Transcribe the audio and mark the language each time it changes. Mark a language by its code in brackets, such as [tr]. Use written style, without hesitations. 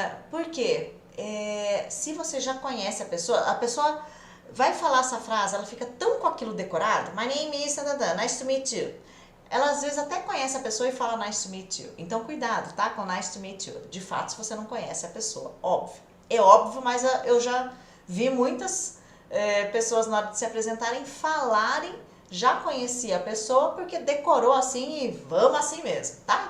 [pt] Por quê? Se você já conhece a pessoa vai falar essa frase, ela fica tão com aquilo decorado. [en] My name is nice to meet you. [pt] Ela às vezes até conhece a pessoa e fala [en] nice to meet you. [pt] Então cuidado, tá? Com nice to meet you. De fato, se você não conhece a pessoa, óbvio. É óbvio, mas eu já vi muitas pessoas na hora de se apresentarem falarem, já conhecia a pessoa porque decorou assim e vamos assim mesmo, tá?